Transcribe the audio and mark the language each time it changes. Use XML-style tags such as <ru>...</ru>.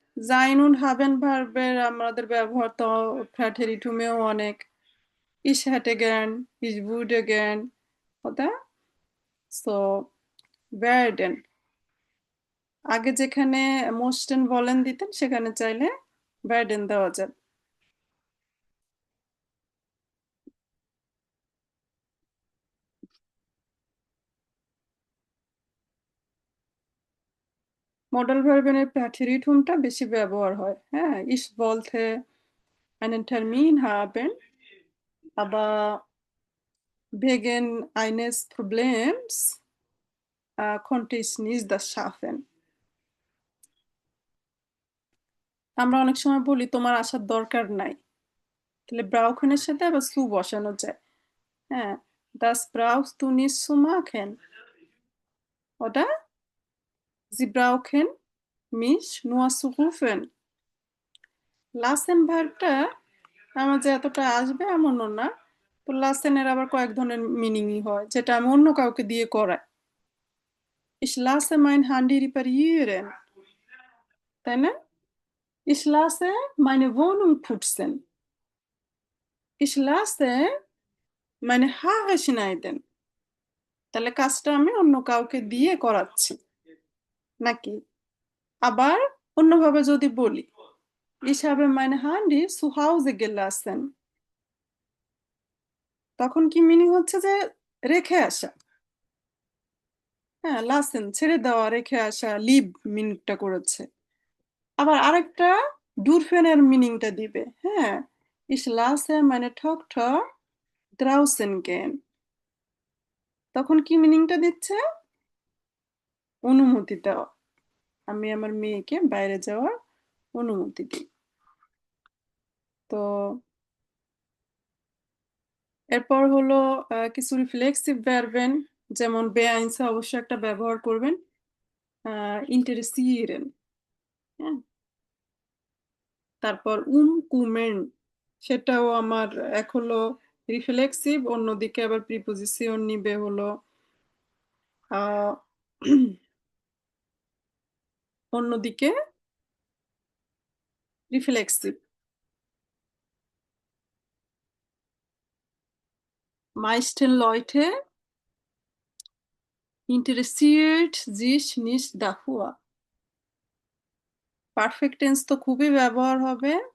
<de>sein und haben</de> <bn>ভার্বের আমাদের ব্যবহার তো ফ্ল্যাটেরিটুমেও অনেক।</bn> <de>Ich hätte gern, ich würde gern, oder? So werden।</de> <bn>আগে যেখানে মোস্টেন বলেন দিতেন সেখানে চাইলে werden দেওয়া যাবে। মডেল ভার্বের প্যাথেরিটুমটা বেশি ব্যবহার হয়, হ্যাঁ।</bn> <de>Ich wollte einen Termin haben, aber wegen eines Problems konnte ich nicht das schaffen.</de> <bn>আমরা অনেক সময় বলি তোমার আসার দরকার নাই, তাহলে ব্রাউখেনের সাথে আবার সু বসানো যায়, হ্যাঁ।</bn> <de>Das brauchst du nicht zu machen, oder? Sie brauchen mich nur zu rufen.</de> <bn>Lachen ভার্বটা আমার যে এতটা আসবে এমনও না। তো লাসেনের আবার কয়েক ধরনের মিনিংই হয়, যেটা আমি অন্য কাউকে দিয়ে করাই।</bn> <de>Ich lasse mein Handy reparieren,</de> <bn>তাই না?</bn> <de>Ich lasse meine Wohnung putzen. Ich lasse meine Haare schneiden.</de> <bn>তাহলে কাজটা আমি অন্য কাউকে দিয়ে করাচ্ছি নাকি। আবার অন্যভাবে যদি বলি,</bn> <de>ich habe mein Handy zu Hause gelassen,</de> <bn>তখন কি মিনিং হচ্ছে যে রেখে আসা, হ্যাঁ। লাসেন ছেড়ে দেওয়া, রেখে আসা, লিভ মিনিংটা করেছে। আবার আরেকটা ডুরফেনের মিনিংটা দিবে, হ্যাঁ।</bn> <de>ich lasse meine Tochter draußen gehen,</de> <bn>তখন কি মিনিংটা দিচ্ছে? অনুমতি দেওয়া, আমি আমার মেয়েকে বাইরে যাওয়ার অনুমতি দিই। তো এরপর হলো কিছু রিফ্লেক্সিভ ভার্বেন, যেমন বেআইনসে অবশ্যই একটা ব্যবহার করবেন, ইন্টারেসিয়েরেন, হ্যাঁ। তারপর কুমেন, সেটাও আমার এক হলো রিফ্লেক্সিভ, অন্যদিকে আবার প্রিপোজিশন নিবে হলো আহ, অন্যদিকে reflexive.</bn> <de>meisten Leute interessiert sich nicht dafür.</de> <bn>Perfect tense তো খুবই ব্যবহার হবে।</bn>